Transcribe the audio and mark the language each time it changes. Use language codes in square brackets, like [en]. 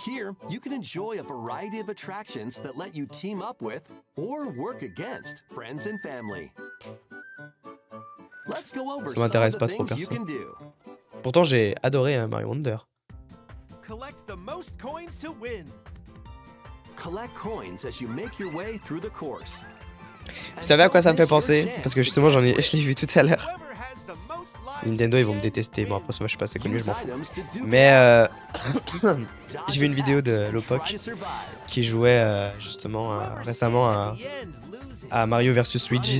[en] Here, you can enjoy a variety of attractions that let you team up with or work against friends and family. Let's go over some of the things you can do. [fr] Pourtant, j'ai adoré Mario Wonder. [en] Collect the most coins to win. Collect coins as you make your way through the course. [fr] Vous savez à quoi ça me fait penser? Parce que justement, je l'ai vu tout à l'heure. Nintendo, ils vont me détester. Bon, après ça, moi, je suis pas assez connu, je m'en fous. Mais j'ai vu une vidéo de Lopok qui jouait justement récemment à Mario vs Luigi.